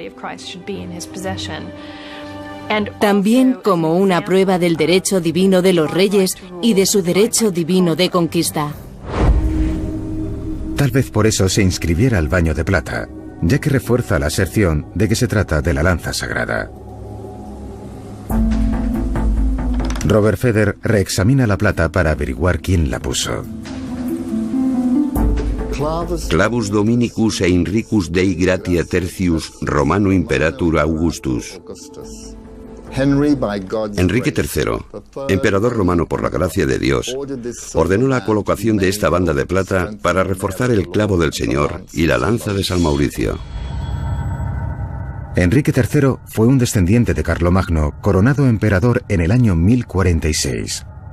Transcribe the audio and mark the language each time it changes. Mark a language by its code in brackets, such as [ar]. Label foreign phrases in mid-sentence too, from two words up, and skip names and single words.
[es] También como una prueba del derecho divino de los reyes y de su derecho divino de conquista. Tal vez por eso se inscribiera al baño de plata, ya que refuerza la aserción de que se trata de la lanza sagrada. Robert Feder reexamina la plata para averiguar quién la puso. [la] Clavus Dominicus e Enricus Dei Gratia Tertius Romano Imperator Augustus. [es] Enrique III, emperador romano por la gracia de Dios, ordenó la colocación de esta banda de plata para reforzar el clavo del Señor y la lanza de San Mauricio. Enrique III fue un descendiente de Carlomagno, coronado emperador en el año 1046.